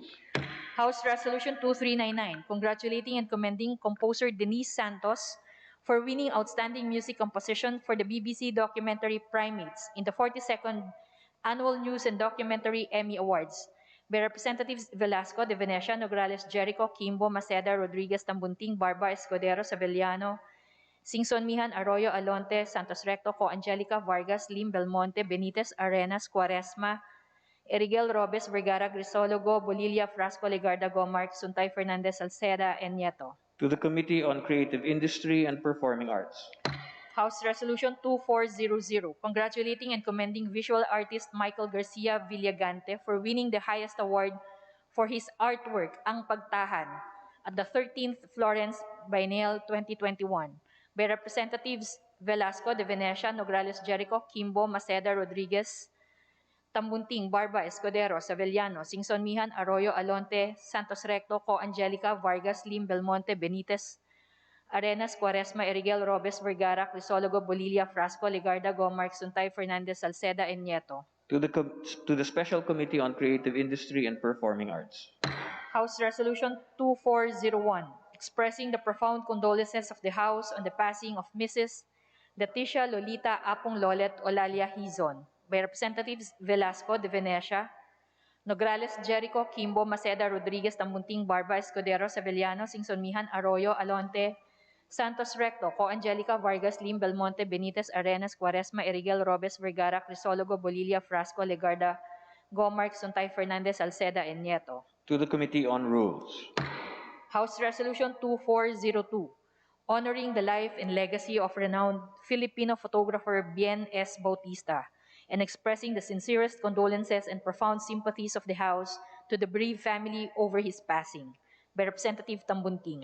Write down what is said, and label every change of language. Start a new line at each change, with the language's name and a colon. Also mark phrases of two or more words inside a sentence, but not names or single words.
English: House Resolution 2399, congratulating and commending composer Denise Santos for winning Outstanding Music Composition for the BBC documentary Primates in the 42nd Annual News and Documentary Emmy Awards by Representatives Velasco, De Venecia, Nograles, Jericho, Kimbo, Maceda, Rodriguez, Tambunting, Barba, Escudero, Sevillano, Singson Mihan, Arroyo, Alonte, Santos Recto, Co Angelica, Vargas, Lim, Belmonte, Benitez, Arenas, Quaresma, Erigel, Robes, Vergara, Grisologo, Bolilla, Frasco, Legarda, Gomark, Suntay, Fernandez, Salceda, and Nieto. To the Committee on Creative Industry and Performing Arts. House Resolution 2400, congratulating and commending visual artist Michael Garcia Villagante for winning the highest award for his artwork, Ang Pagtahan, at the 13th Florence Biennial 2021 by Representatives Velasco, De Venecia, Nograles, Jericho, Kimbo, Maceda, Rodriguez, Tambunting, Barba, Escudero, Sevillano, Singson Mihan, Arroyo, Alonte, Santos Recto, Co Angelica, Vargas, Lim, Belmonte, Benitez, Arenas, Quaresma, Erigel, Robes, Vergara, Crisologo, Bolilla, Frasco, Legarda, Gomark, Suntay, Fernandez, Salceda, and Nieto. To the Special Committee on Creative Industry and Performing Arts. House Resolution 2401, expressing the profound condolences of the House on the passing of Mrs. Leticia Lolita Apong Lolet Olalia Hizon by Representatives Velasco, De Venecia, Nograles, Jericho, Kimbo, Maceda, Rodriguez, Tambunting, Barba, Escudero, Sevillano, Singson Mihan, Arroyo, Alonte, Santos Recto, Co Angelica, Vargas, Lim, Belmonte, Benitez, Arenas, Quaresma, Erigel, Robes, Vergara, Crisologo, Bolilla, Frasco, Legarda, Gomark, Suntay, Fernandez, Salceda, and Nieto. To the Committee on Rules. House Resolution 2402, honoring the life and legacy of renowned Filipino photographer Bien S. Bautista and expressing the sincerest condolences and profound sympathies of the House to the bereaved family over his passing by Representative Tambunting.